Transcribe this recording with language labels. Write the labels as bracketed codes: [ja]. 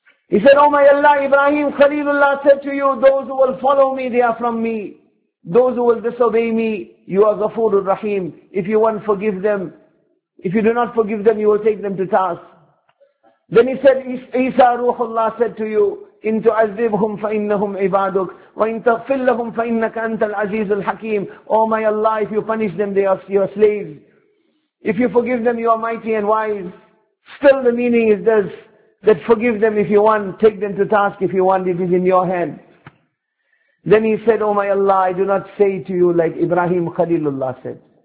[en] He said, Oh my Allah, Ibrahim Khalilullah said to you, those who will follow me, they are from me. Those who will disobey me, you are Ghafurur Rahim. If you won't forgive them, if you do not forgive them, you will take them to task. Then he said, Isa Ruhullah said to you, [ar] إِن تُعَذِّبْهُمْ فَإِنَّهُمْ عِبَادُكَ وَإِن تَغْفِرْ لَهُمْ فَإِنَّكَ أَنْتَ الْعَزِيزُ الْحَكِيمُ. [en] Oh my Allah, if you punish them, they are your slaves. If you forgive them, you are mighty and wise. Still the meaning is this, that forgive them if you want, take them to task if you want, it is in your hand. Then he said, Oh my Allah, I do not say to you like Ibrahim Khalilullah said.